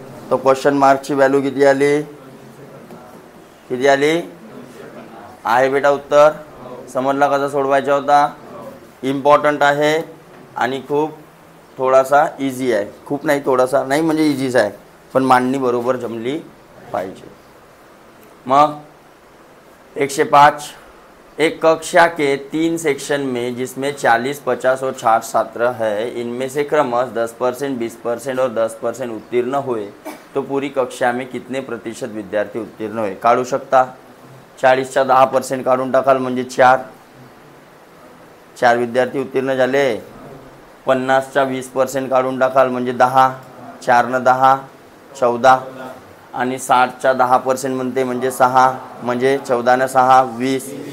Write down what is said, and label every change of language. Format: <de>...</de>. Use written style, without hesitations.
<mr>तो question मार्कची value किती आली? किती आली आहे बेटा? उत्तर समजला कसा सोडवायचा होता? इम्पॉर्टंट आहे आणि खूप थोडासा इझी आहे. खूप नाही, थोडासा नाही म्हणजे इझीच आहे, पण मांडणी बरोबर जमली पाहिजे. मग 105.</mr> <hi>एक कक्षा के 3 सेक्शन में जिसमें 40, 50 और 60 छात्र है, इनमें से क्रमशः 10%, 20% और 10% उत्तीर्ण हुए तो पूरी कक्षा में कितने प्रतिशत विद्यार्थी उत्तीर्ण हुए?</hi> <mr>काढू शकता. 40च्या 10% काढून टाकाल म्हणजे 4 विद्यार्थी उत्तीर्ण झाले. 50च्या 20% काढून टाकाल म्हणजे 10. 4 न 10 14. आणि 60च्या 10% म्हणते म्हणजे 6, म्हणजे 14 न 6 20.</mr>